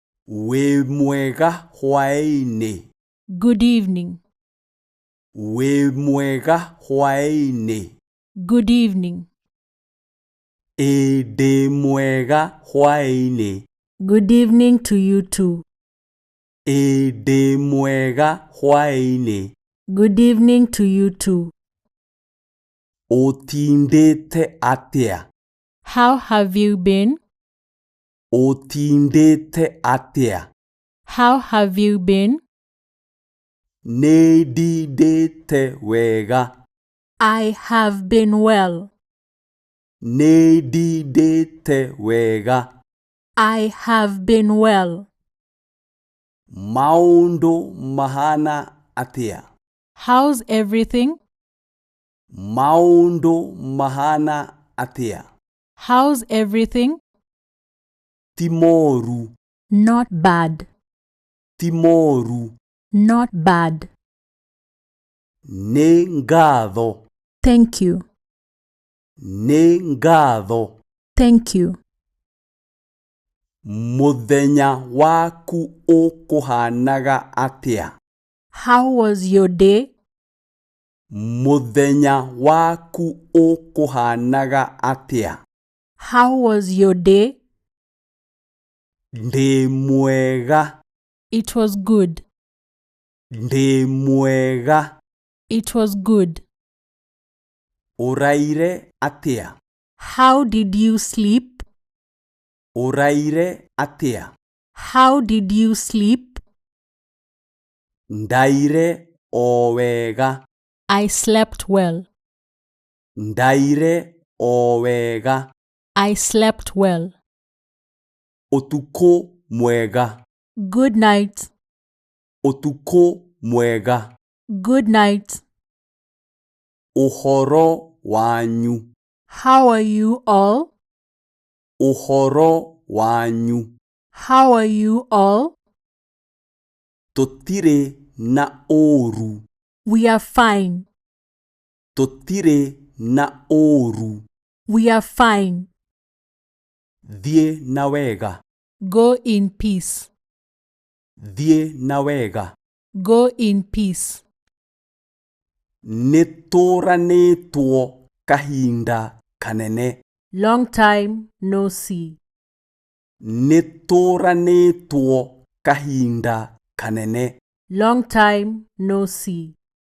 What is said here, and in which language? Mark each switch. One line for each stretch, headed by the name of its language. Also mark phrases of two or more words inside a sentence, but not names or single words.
Kikuyu: Wĩ mwega hwaĩ-inĩ.
English: Good evening.
Kikuyu: Wĩ mwega hwaĩ-inĩ.
English: Good evening.
Kikuyu: Ndĩ mwega hwaĩ-inĩ.
English: Good evening to you too.
Kikuyu: Ndĩ mwega hwaĩ-inĩ.
English: Good evening to you too.
Kikuyu: Ũtindĩte atĩa?
English: How have you been?
Kikuyu: Ũtindĩte atĩa?
English: How have you been?
Kikuyu: Nĩ ndindĩte wega.
English: I have been well.
Kikuyu: Nĩ ndindĩte wega.
English: I have been well.
Kikuyu: Maũndũ mahana atĩa?
English: How's everything?
Kikuyu: Maũndũ mahana atĩa?
English: How's everything?
Kikuyu: Ti moru.
English: Not bad.
Kikuyu: Ti moru.
English: Not bad.
Kikuyu: Nĩ ngatho.
English: Thank you.
Kikuyu: Nĩ ngatho.
English: Thank you.
Kikuyu: Mũthenya waku ũkũhanaga atĩa?
English: How was your day?
Kikuyu: Mũthenya waku ũkũhanaga atĩa?
English: How was your day?
Kikuyu: Ndĩ mwega.
English: It was good.
Kikuyu: Ndĩ mwega.
English: It was good.
Kikuyu: Ũraire atĩa?
English: How did you sleep?
Kikuyu: Ũraire atĩa?
English: How did you sleep?
Kikuyu: Ndaire o wega.
English: I slept well.
Kikuyu: Ndaire o wega.
English: I slept well.
Kikuyu: Ũtukũ mwega.
English: Good night.
Kikuyu: Ũtukũ mwega.
English: Good night.
Kikuyu: Ũhoro wanyu.
English: How are you all?
Kikuyu: Ũhoro wanyu.
English: How are you all?
Kikuyu: Tũtirĩ na ũũru.
English: We are fine.
Kikuyu: Tũtirĩ na ũũru.
English: We are fine.
Kikuyu: Thiĩ na wega.
English: Go in peace.
Kikuyu: Thiĩ na wega.
English: Go in peace.
Kikuyu: Nĩtũranĩtwo kahinda kanene.
English: Long time no see.
Kikuyu: Nĩtũranĩtwo kahinda kanene.
English: Long time no see.